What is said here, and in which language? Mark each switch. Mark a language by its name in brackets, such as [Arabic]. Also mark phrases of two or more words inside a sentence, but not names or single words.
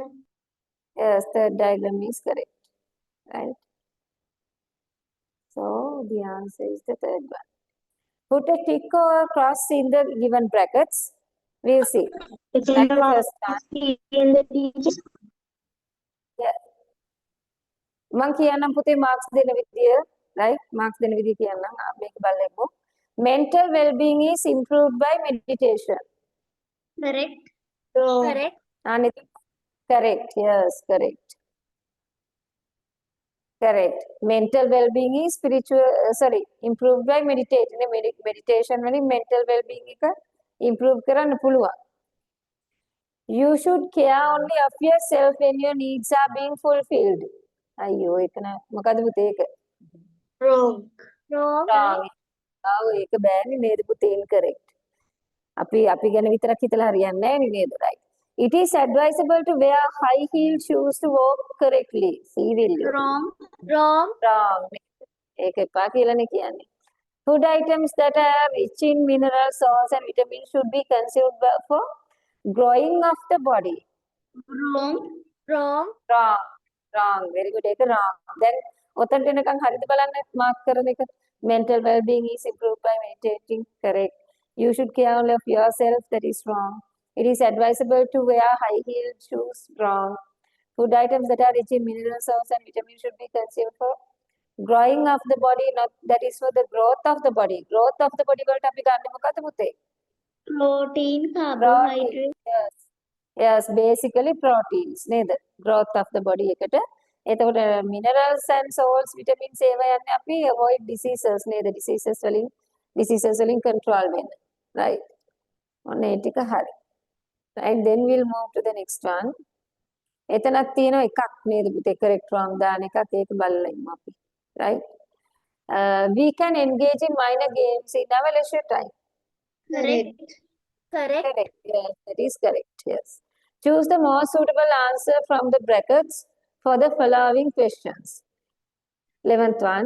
[English] Yes, third diagram is correct. Right. So the answer is the third one. Put a tick or a cross in the given brackets. We'll see. It's in Like the the wrong first one. in the teacher. [Sinhala] මං කියන්නම් පුතේ marks දෙන විදිය, right? marks දෙන විදිය කියන්නම්. මේක බලමු. [English] Mental well-being is improved by meditation. Correct. Correct. And correct. Yes, correct. Correct. Mental well-being is improved by meditation. [Sinhala] Meditation වලින් [English] mental well-being [Sinhala] එක improve කරන්න පුළුවන්. [English] You should care only of yourself when your needs are being fulfilled. [Sinhala] අයියෝ ඒක නෑ. මොකද පුතේ ඒක? [English] wrong. Wrong. wrong. [Sinhala] ආව ඒක බෑනේ නේද පුතේ incorrect. අපි ගැන විතරක් හිතලා හරියන්නේ නෑ නේද? [English] Right. It is advisable to wear high heel shoes to walk correctly. See will you? Wrong. Wrong. Wrong. [Sinhala] ඒක එපා කියලානේ කියන්නේ. [English] Food items that are rich in mineral salts and vitamins should be consumed for growing of the body. Wrong. Wrong. Wrong. Wrong. Very good. [Sinhala] ඒක [English] wrong. Then [Sinhala] ඔතනට එනකන් හරිද බලන්න mark කරන එක. [English] Mental well-being is improved by meditating. Correct. You should care only of yourself. That is wrong. It is advisable to wear high-heeled shoes. Wrong. Food items that are rich in mineral salts and vitamins should be consumed for growing of the body. Not that is for the growth of the body. Growth of the body [Sinhala] වලට අපි ගන්න මොකක්ද පුතේ? [English] Protein, Protein. carbohydrate. Yes. Yes, basically proteins නේද? Growth of the body [Sinhala] එකට. එතකොට [English] minerals and salts, vitamins [Sinhala] ඒවා යන්නේ අපි [English] avoid diseases [Sinhala] නේද? diseases වලින් control වෙන්න. Right. ඔන්න ඒ ටික හරි. [English] Right, then we'll move to the next one. [Sinhala] එතනක් තියෙනවා එකක් නේද පුතේ [English] correct wrong [Sinhala] දාන එකක් ඒක බලලා ඉමු අපි. [English] Right. We can engage in minor games in our leisure time. Correct. Correct. Correct. Yes, that is correct. Yes. Choose the most suitable answer from the brackets for the following questions. 11th one.